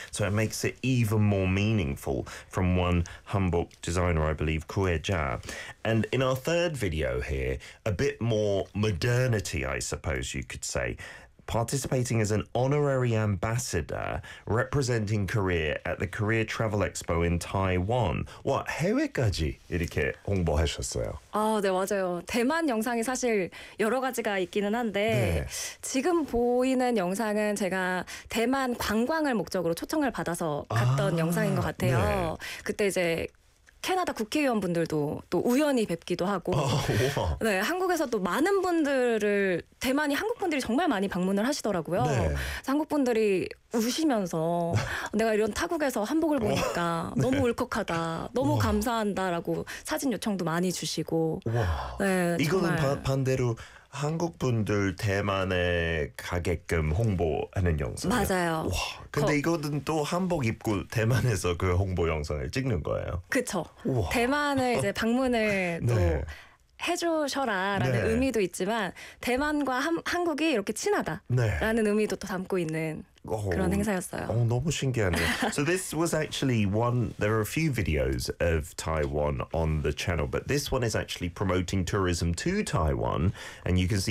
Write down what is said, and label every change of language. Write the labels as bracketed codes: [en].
[en] So it makes it even more meaningful from one hanbok designer, I believe, Kueja. And in our third video here, a bit more modernity, I suppose you could say, participating as an honorary ambassador representing Korea at the Korea Travel Expo in Taiwan. What? [ko] 해외까지 이렇게 홍보하셨어요? 아, 네, 맞아요. 대만 영상이 사실 여러 가지가 있기는 한데 네. 지금 보이는 영상은 제가 대만 관광을 목적으로 초청을 받아서 갔던 영상인 것 같아요. 네. 그때 이제 캐나다 국회의원분들도 또 우연히 뵙기도 하고 네, 한국에서 또 많은 분들을 대만이 한국분들이 정말 많이 방문을 하시더라고요. 네. 한국분들이 우시면서 내가 이런 타국에서 한복을 보니까 네. 너무 울컥하다, 너무 우와. 감사한다라고 사진 요청도 많이 주시고 네, 이거는 반대로 한국분들 대만에 가게끔 홍보하는 영상. 맞아요. 와, 근데 이거는 또 한복 입고 대만에서 그 홍보 영상을 찍는 거예요. 그렇죠. 대만을 이제 방문을 또 네. 해주셔라라는 네. 의미도 있지만 대만과 한국이 이렇게 친하다라는 네. 의미도 또 담고 있는 그런 행사였어요. 너무 신기하네요. [en] So this was actually one, there are a few videos of Taiwan on the channel, but this one is actually promoting tourism to Taiwan, and you can see